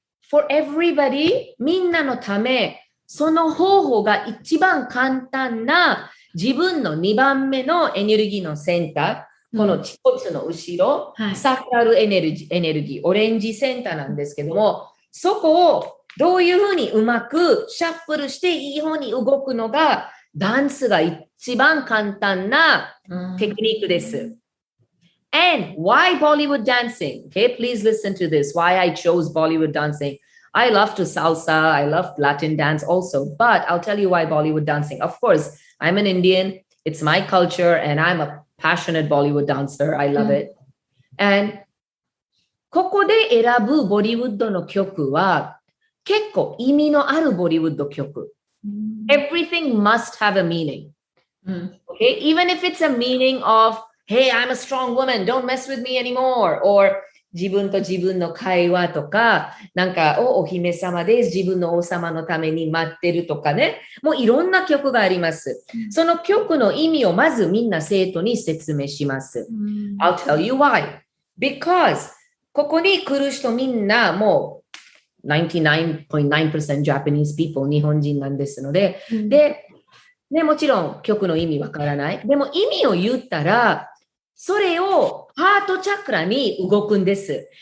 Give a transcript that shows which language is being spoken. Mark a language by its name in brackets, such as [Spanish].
[English] for everybody [Japanese] みんなのため、その方法が一番簡単な自分の2番目のエネルギーのセンター、この恥骨の後ろ、サクラルエネルギー、オレンジセンターなんですけども、そこをどういうふうにうまくシャッフルしていい方に動くのがダンスが一番簡単なテクニックです。 [English] And why Bollywood dancing? Okay, please listen to this. Why I chose Bollywood dancing. I love to salsa, I love Latin dance also, but I'll tell you why Bollywood dancing. Of course, I'm an Indian, it's my culture, and I'm a passionate Bollywood dancer. I love it. [Japanese] And ここで選ぶボリウッドの曲は結構意味のあるボリウッド曲。 [English] Everything must have a meaning. Okay? Even if it's a meaning of, hey, I'm a strong woman, don't mess with me anymore. [Japanese] Or 自分と自分の会話とか、なんか、お姫様です。自分の王様のために待ってるとかね。もういろんな曲があります。その曲の意味をまずみんな生徒に説明します。 [English] I'll tell you why. [Japanese] Because ここに来る人みんなもう 99.9% [English] Japanese people [Japanese] 日本人なんですので、で、もちろん曲の意味わからない。でも意味を言ったら、それをハートチャクラに動くんです。